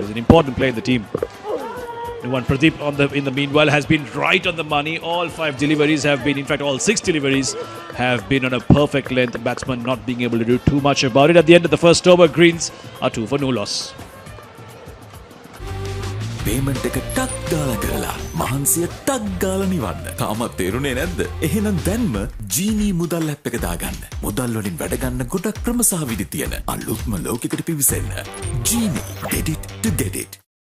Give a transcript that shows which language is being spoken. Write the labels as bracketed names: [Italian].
[English] He's an important player in the team. The one Pradeep in the meanwhile has been right on the money. All 5 deliveries have been, in fact, all 6 deliveries have been on a perfect length. Batsman not being able to do too much about it. At the end of the first over, Greens are 2 for no loss. [Sinhala] Payment එක ටක් ගාලා කරලා මහන්සිය ටක් ගාලා නිවන්න. තාමත් තේරුනේ නැද්ද? එහෙනම් දැන්ම ජීනී මුදල් ඇප් එක දාගන්න. මුදල් වලින් වැඩ ගන්න ගොඩක් ක්‍රම සහ විදි තියෙන අලුත්ම ලෝකයකට පිවිසෙන්න. [English] Genie get it to get it.